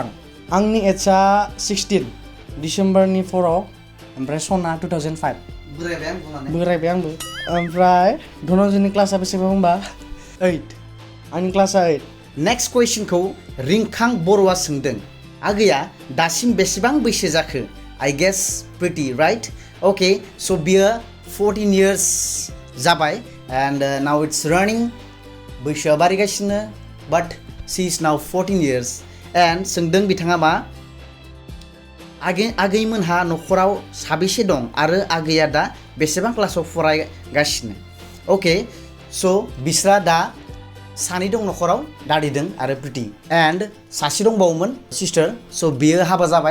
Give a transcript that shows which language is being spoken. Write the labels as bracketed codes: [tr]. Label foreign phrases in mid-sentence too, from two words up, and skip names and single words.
[brx] आंनि एजआ 16, डिसेम्बरनि 4आव, ओमफ्राय सना 2005। बोरायबाय आंबो। ओमफ्राय धनन्जयनि क्लासआ बेसेबां होनबा 8। आंनि क्लासआ 8। नेक्स्ट कुइसनखौ रिंखां बर'आ सोंदों आगैया दासिम बेसेबां बैसो जाखो? [en] I guess pretty right? Okay, so बियो 14 years जाबाय and now it's running. [brx] बैसोआ बारिगासिनो [en] but she is now 14 years and [brx] सोंदों बिथाङा मा आगैमोनहा नखराव साबेसे दं आरो आगैया दा बेसेबां क्लासाव फरायगासिनो? अके, सो बिस्रा दा सानै दं नखराव, दादिदों आरो प्रिटि, एन्ड सासे दंबावोमोन सिस्टार, सो बियो हाबा जाबाय।